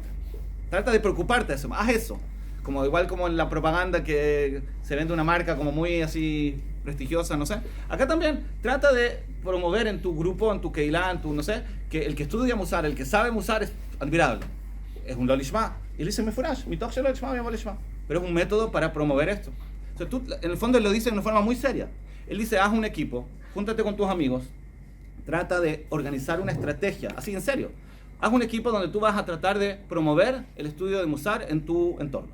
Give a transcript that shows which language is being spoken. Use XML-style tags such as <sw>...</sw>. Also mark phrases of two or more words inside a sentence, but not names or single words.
<es>Trata de preocuparte de eso. Haz eso. Igual como en la propaganda que se vende una marca como muy así prestigiosa, no sé. Acá también trata de promover en tu grupo, en tu keilá, en tu no sé, que el que estudia Musar, el que sabe Musar es admirable. Es un lolishma. Y él dice,</es> <he>מפורש, מתוך שלא לשמה, מי לא לשמה.</he> <es>Pero es un método para promover esto. O sea, tú, en el fondo él lo dice de una forma muy seria. Él dice, haz un equipo, júntate con tus amigos, trata de organizar una estrategia, así en serio. Haz un equipo donde tú vas a tratar de promover el estudio de Musar en tu entorno.</es>